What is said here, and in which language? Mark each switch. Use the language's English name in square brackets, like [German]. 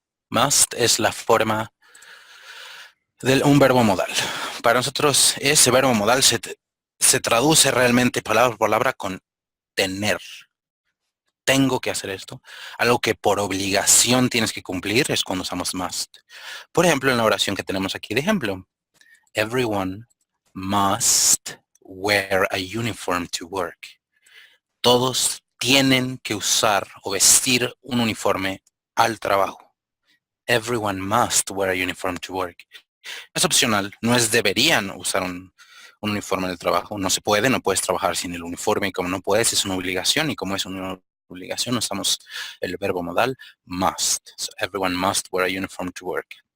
[Spanish] Must es la forma de un verbo modal. Para nosotros ese verbo modal se traduce realmente palabra por palabra con tener. Tengo que hacer esto. Algo que por obligación tienes que cumplir es cuando usamos must. Por ejemplo, en la oración que tenemos aquí de ejemplo. [English] Everyone must wear a uniform to work. [Spanish] Todos tienen que usar o vestir un uniforme al trabajo. [English] Everyone must wear a uniform to work. [Spanish] Es opcional, no es deberían usar un uniforme en el trabajo. No se puede, no puedes trabajar sin el uniforme, y como no puedes, es una obligación, y como es una obligación, usamos el verbo modal must. [English] So everyone must wear a uniform to work.